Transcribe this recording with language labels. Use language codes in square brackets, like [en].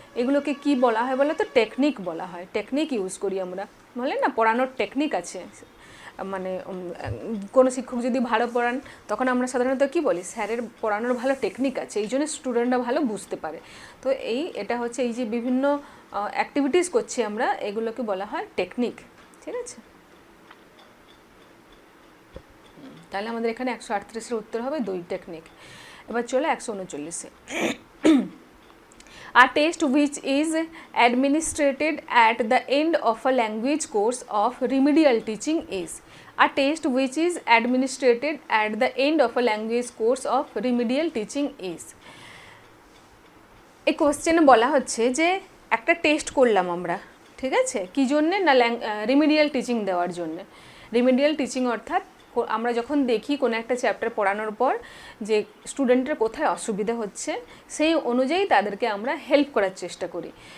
[bn] এগুলোকে কি বলা হয় বলো তো? টেকনিক বলা হয়। টেকনিক ইউজ করি আমরা, বলে না পড়ানোর টেকনিক আছে, মানে কোনো শিক্ষক যদি ভালো পড়ান তখন আমরা সাধারণত কি বলি, স্যারের পড়ানোর ভালো টেকনিক আছে, এই জন্য স্টুডেন্টরা ভালো বুঝতে পারে। তো এটা হচ্ছে এই যে বিভিন্ন অ্যাক্টিভিটিস করছি আমরা, এগুলোকে বলা হয় টেকনিক, ঠিক আছে। তাহলে আমাদের এখানে 138-এর উত্তর হবে 2 টেকনিক। এবার চলে 139-এ। [en] A test which is administered at the end of a language course of remedial teaching is, a test which is administered at the end of a language course of remedial teaching is। [bn] এই কোশ্চেনে বলা হচ্ছে যে একটা test করলাম আমরা, ঠিক আছে, কী জন্যে না রিমিডিয়াল টিচিং দেওয়ার জন্য। রিমিডিয়াল টিচিং অর্থাৎ আমরা যখন দেখি কোনো একটা চ্যাপ্টার পড়ানোর পর যে স্টুডেন্টের কোথায় অসুবিধা হচ্ছে সেই অনুযায়ী তাদেরকে আমরা হেল্প করার চেষ্টা করি।